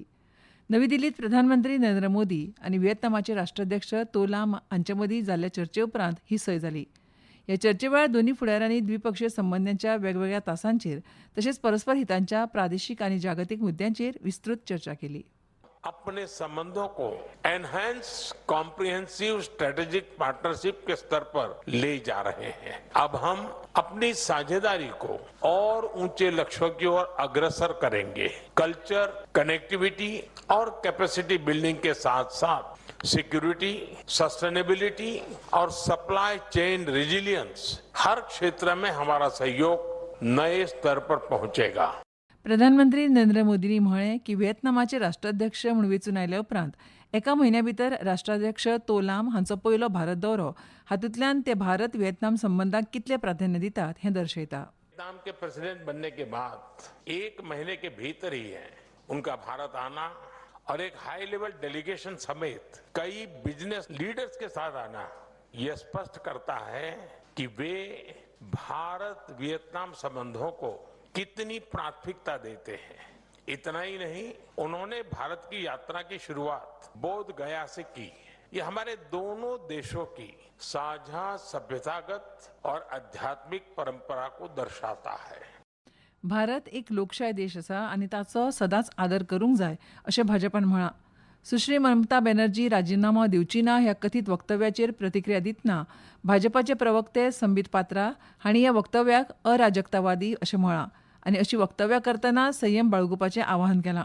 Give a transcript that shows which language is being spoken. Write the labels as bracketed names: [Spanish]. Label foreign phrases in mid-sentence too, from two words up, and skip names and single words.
[Konkani] नवी दिल्लीत प्रधानमंत्री नरेंद्र मोदी आनी व्हिएतनामाचे राष्ट्राध्यक्ष तो लाम हांचे मदीं जाल्ल्या चर्चे उपरांत ही सय जाली. ह्या चर्चे वेळार दोनूय फुडाऱ्यांनी द्विपक्षीय संबंदांच्या वेगवेगळ्या तासांचेर तशेंच परस्पर हितांच्या प्रादेशीक आनी जागतीक मुद्द्यांचेर विस्तृत चर्चा केली. [Hindi] अपने संबंधों को [English] enhanced comprehensive strategic partnership [Hindi] के स्तर पर ले जा रहे हैं. अब हम अपनी साझेदारी को और ऊंचे लक्ष्यों की ओर अग्रसर करेंगे. कल्चर, कनेक्टिविटी और [English] capacity building [Hindi] के साथ साथ सिक्योरिटी, सस्टेनेबिलिटी और [English] supply chain resilience [Hindi] हर क्षेत्र में हमारा सहयोग नए स्तर पर पहुंचेगा. [Konkani] प्रधानमंत्री नरेंद्र मोदींनी म्हळें की व्हिएतनामाचे राष्ट्राध्यक्ष म्हूण वेंचून आयल्या उपरांत एका म्हयन्या भितर राष्ट्राध्यक्ष तो लाम हांचो पयलो भारत दौरो हातूंतल्यान ते भारत व्हिएतनाम संबंधांक कितले प्राधान्य दितात हें दर्शयता. [Hindi] व्हिएतनाम के प्रेसिडेंट बनने के बाद एक महीने के भीतर ही है उनका भारत आना और एक [English] high level delegation [Hindi] समेत कई [English] business leaders [Hindi] के साथ आना यह स्पष्ट करता है कि वे भारत वियतनाम संबंधों को कितनी प्राथमिकता देते हैं. इतना ही नहीं, उन्होंने भारत की यात्रा की शुरुआत बोध गया से की. ये हमारे दोनों देशों की साझा सभ्यतागत और आध्यात्मिक परंपरा को दर्शाता है. [Konkani] भारत एक लोकशाय देश आसा आनी ताचो सदांच आदर करूंक जाय अशें भाजपान म्हळां. सुश्री ममता बॅनर्जी राजीनामो दिवची ना ह्या कथीत वक्तव्याचेर प्रतिक्रिया दितना भाजपाचे प्रवक्ते संबीत पात्रा हांणी ह्या वक्तव्याक अराजकतावादी अशें म्हळां आनी अशी वक्तव्यां करतना संयम बाळगुपाचें आवाहन केलां.